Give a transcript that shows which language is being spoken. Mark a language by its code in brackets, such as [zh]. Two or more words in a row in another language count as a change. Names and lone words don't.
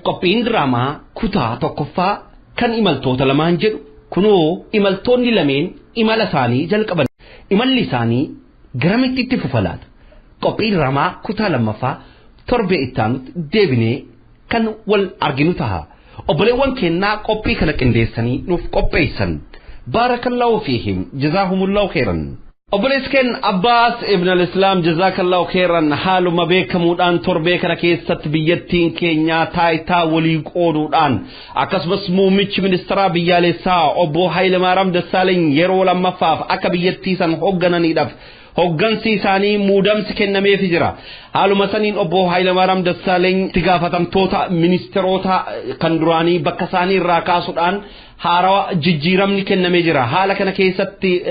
[om] qophiin diraamaa kutaa tokkoffaa kan imaltoota lamaan jedhu kunoo imaltoonni lameen imala isaanii jalqaban imalli isaanii garamitti itti fufalaata qophii diraamaa kutaa lammaffaa torbee ittaanutti deebinee kan wal arginu taha obboleewwan kennaa qophii kana qindeessanii nuuf qopheessan [ar] بارك الله فيهم جزاهم الله خيرا [om] obboleesken Abbas ibn al-Islam [ar] جزاك الله خيرا [om] haaluma beekamuudhaan torbee kana keessatti biyyattiin keenya taayitaa walii qooduudhaan akkasumas muummichi ministeera biyyaalessaa obbo Hayilemaariyaam Dassaaleny yeroo lammaffaaf akka biyyattii san hooggananiidhaaf hoggansi isaanii muudamsi kennameef jira haaluma saniin obbo Hayilemaariyaam Dassaaleny itti gaafatamtoota ministeerota kan duraanii bakka isaanii irraa kaasuudhaan haarawaa jijjiiramni kennamee jira haala kana keessatti